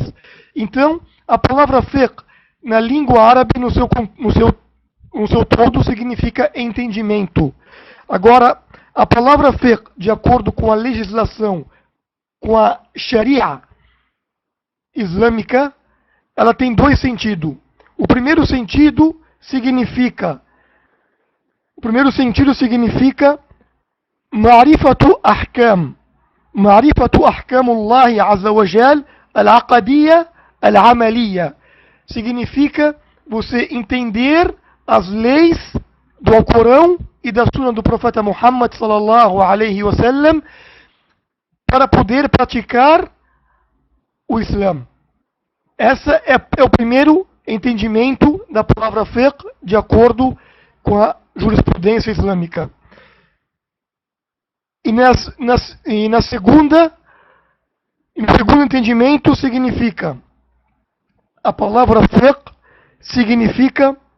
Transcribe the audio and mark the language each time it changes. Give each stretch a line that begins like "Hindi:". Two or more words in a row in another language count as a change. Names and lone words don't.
Portuguese: Então, a palavra fiqh, na língua árabe, no seu todo, significa entendimento. Agora, a palavra fiqh, de acordo com a legislação, com a sharia islâmica, ela tem dois sentidos. O primeiro sentido significa
Arabic: معرفة أحكام الله عز وجل العقدية العملية.
Portuguese: Significa você entender as leis do Alcorão e da Sunna do profeta Muhammad
Arabic: صلى الله عليه وسلم
Portuguese: para poder praticar o Islã. Esse é o primeiro entendimento da palavra fiqh, de acordo com a jurisprudência islâmica. E no segundo entendimento significa, a palavra fiqh significa